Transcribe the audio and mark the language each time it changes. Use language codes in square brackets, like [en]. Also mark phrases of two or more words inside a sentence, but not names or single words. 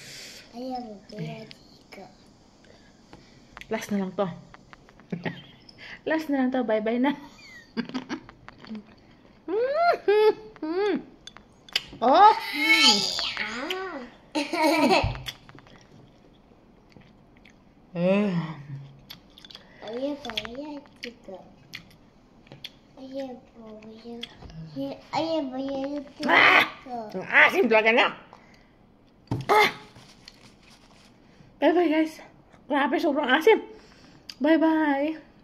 [tl] Last na lang to. Last na lang to. Bye-bye na. Oh! [id] Ayo bayar juga. Ayo bayar. Ayo bayar juga. [tl] Asim talaga na. [en] Bye-bye guys. [tl] Grabe, sobrang asim. Bye-bye.